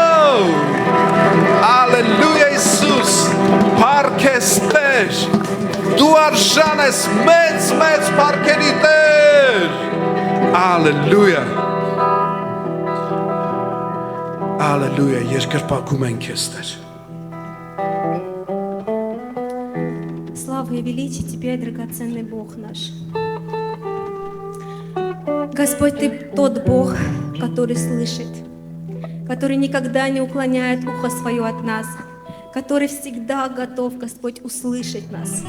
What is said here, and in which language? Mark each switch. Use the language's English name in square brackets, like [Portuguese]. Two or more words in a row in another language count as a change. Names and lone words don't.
[Armenian] Հալելույա Իսուս Փառք ես Տեր Դու արժան ես մեծ փառքերի Տեր Հալելույա Հալելույա երկրպագում ենք քեզ Տեր [Russian] Слава и величие Тебе, драгоценный Бог наш. Господь, Ты тот Бог, который слышит, который никогда не уклоняет ухо свое от нас, который всегда готов, Господь, услышать нас.